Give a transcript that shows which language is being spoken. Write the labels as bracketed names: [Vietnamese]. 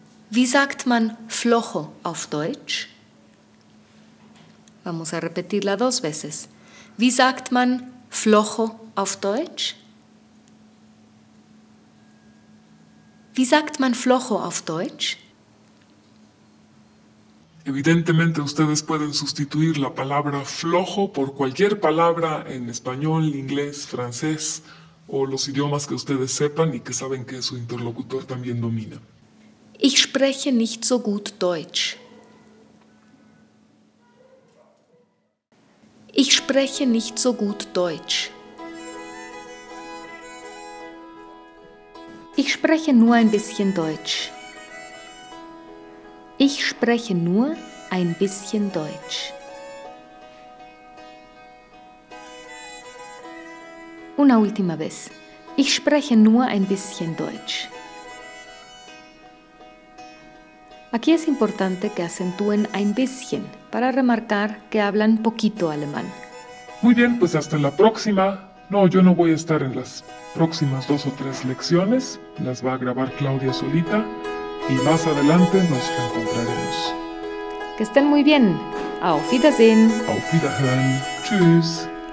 [German] Wie sagt man flojo auf Deutsch? [Spanish] Vamos a repetirla dos veces. [German] Wie sagt man flojo auf Deutsch? Wie sagt man flojo auf Deutsch? [Spanish] Evidentemente, ustedes pueden sustituir la palabra flojo por cualquier palabra en español, inglés, francés o los idiomas que ustedes sepan y que saben que su interlocutor también domina. [German] Ich spreche nicht so gut Deutsch. Ich spreche nicht so gut Deutsch. Ich spreche nur ein bisschen Deutsch. Ich spreche nur ein bisschen Deutsch. [Spanish] Una última vez. [German] Ich spreche nur ein bisschen Deutsch. [Spanish] Aquí es importante que acentúen ein bisschen para remarcar que hablan poquito alemán. Muy bien, pues hasta la próxima. No, yo no voy a estar en las próximas dos o tres lecciones. Las va a grabar Claudia solita. Y más adelante nos reencontraremos. Que estén muy bien. [German] Auf Wiedersehen. Auf Wiederhören. Tschüss.